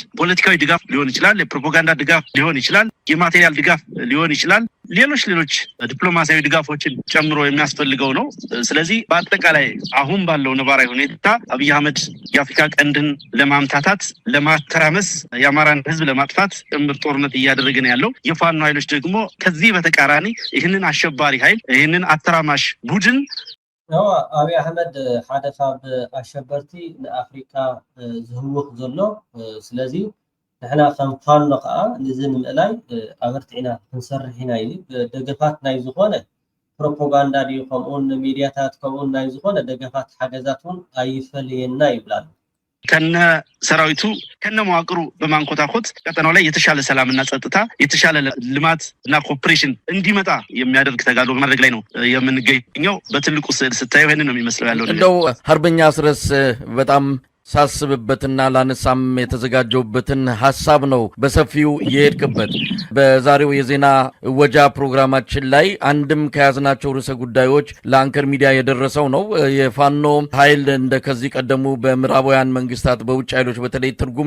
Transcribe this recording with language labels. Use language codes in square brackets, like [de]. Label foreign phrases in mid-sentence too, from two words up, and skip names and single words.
[am] ፖለቲካዊ ድጋፍ ሊሆን ይችላል፣ የፕሮፓጋንዳ ድጋፍ ሊሆን ይችላል፣ የማቴሪያል ድጋፍ ሊሆን ይችላል፣ ሌሎች ዲፕሎማሲያዊ ድጋፎችን ጨምሮ የሚያስፈልገው ነው። ስለዚህ በአጠቃላይ አሁን ባለው ነባራዊ ሁኔታ አብይ አህመድ የአፍሪካ ቀንድን ለማምታታት፣ ለማተራመስ፣ የአማራን ህዝብ ለማጥፋት ጭምር ጦርነት እያደረገ ነው ያለው። የፋኖ ኃይሎች ደግሞ ከዚህ በተቃራኒ ይህንን አሸባሪ ኃይል ይህንን አተራማሽ ቡድን [ti] አብይ አህመድ ሓደካ ብኣሸበርቲ ንኣፍሪካ ዝህውኽ ዘሎ ስለዚህ ንሕና ከም ፋኖ ከዓ ንዚ ንምእላይ ኣበርቲዕና ክንሰርሕ ኢና ኢሉ ደገፋት ናይ ዝኾነ ፕሮፓጋንዳ ድዩ ከምኡውን ሚድያታት ከምኡውን ናይ ዝኾነ ደገፋት ሓገዛት እውን ኣይፈልየና ይብላሉ። [am] ከነ ሰራዊቱ ከነ መዋቅሩ በማንኮታኮት ቀጠናው ላይ የተሻለ ሰላምና ጸጥታ፣ የተሻለ ልማት እና ኮኦፕሬሽን እንዲመጣ የሚያደርግ ተጋድሎ በማድረግ ላይ ነው የምንገኘው። በትልቁ ስታየው ይሄንን ነው የሚመስለው ያለው። እንደው አርበኛ አስረስ በጣም ሳስብበትና ላነሳም የተዘጋጀውበትን ሐሳብ ነው በሰፊው የሄድክበት። በዛሬው የዜና ወጃ ፕሮግራማችን ላይ አንድም ከያዝናቸው ርዕሰ ጉዳዮች ለአንከር ሚዲያ የደረሰው ነው የፋኖ ኃይል እንደ ከዚህ ቀደሙ በምዕራባውያን መንግስታት በውጭ ኃይሎች በተለይ ትርጉም